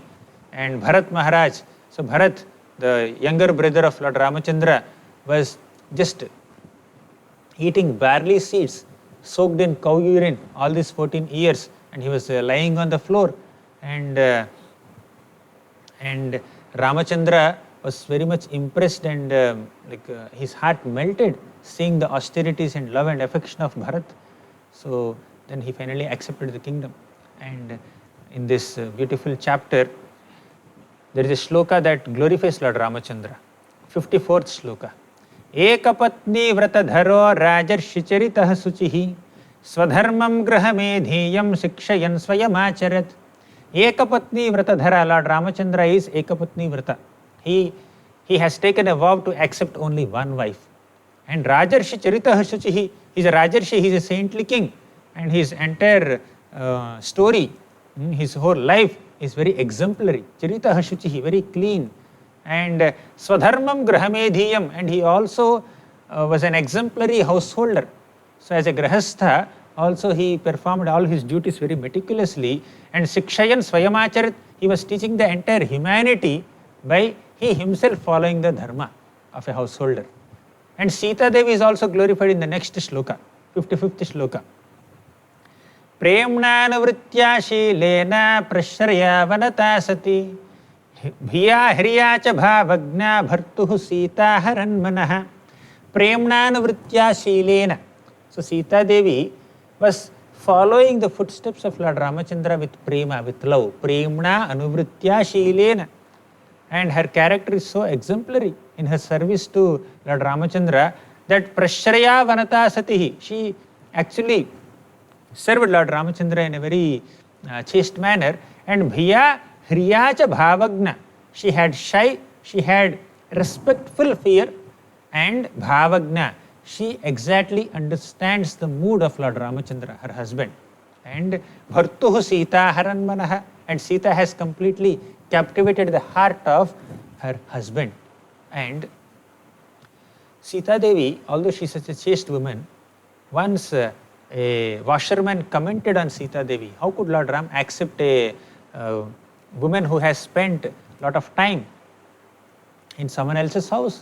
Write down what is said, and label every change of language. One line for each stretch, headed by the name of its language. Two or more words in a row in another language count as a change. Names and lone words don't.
English: And Bharat Maharaj, so Bharat, the younger brother of Lord Ramachandra, was just eating barley seeds soaked in cow urine all these 14 years, and he was lying on the floor, and Ramachandra was very much impressed, and his heart melted seeing the austerities and love and affection of Bharat. So then he finally accepted the kingdom. And in this beautiful chapter, there is a shloka that glorifies Lord Ramachandra. 54th shloka.
Sanskrit: एकपत्नी व्रतधरो राजर्षिचरितः शुचिः स्वधर्मं गृहमेधीयं शिक्षयन् स्वयमाचरत्. एकपत्नी व्रतधर.
English: Lord Ramachandra is
Sanskrit: एकपत्नी व्रत.
English: He has taken a vow to accept only one wife. And
Sanskrit: राजर्षि चरितः शुचिः,
English: he is a Rajarshi, he is a saintly king. And his entire story, his whole life is very exemplary.
Sanskrit: चरितः शुचिः,
English: very clean. And
Sanskrit: स्वधर्मं गृहमेधीयं,
English: and he also was an exemplary householder. So as a Grahastha, also he performed all his duties very meticulously. And
Sanskrit: शिक्षयन् स्वयमाचरित्,
English: he was teaching the entire humanity by he himself following the dharma of a householder. And Sita Devi is also glorified in the next shloka, 55th shloka.
Sanskrit: प्रेम्णानुवृत्त्या शीलेन प्रश्रय वनता सती भिया ह्रिया च भावज्ञा भर्तुः सीता हरन्मनाः. प्रेम्णानुवृत्त्या शीलेन.
English: So Sita Devi was following the footsteps of Lord Ramachandra with prema, with love.
Sanskrit: प्रेम्णा अनुवृत्त्या शीलेन.
English: And her character is so exemplary in her service to Lord Ramachandra that
Sanskrit: प्रश्रय वनता सतिः.
English: She actually served Lord Ramachandra in a very chaste manner.
Sanskrit: And भिया ह्रिया च भावज्ञा.
English: She had shy, she had respectful fear, and bhavagna. She exactly understands the mood of Lord Ramachandra, her husband.
Sanskrit: And भर्तुः सीता हरन्मनाः.
English: And Sita has completely captivated the heart of her husband. And Sita Devi, although she is such a chaste woman, once a washerman commented on Sita Devi. How could Lord Ram accept a woman who has spent a lot of time in someone else's house.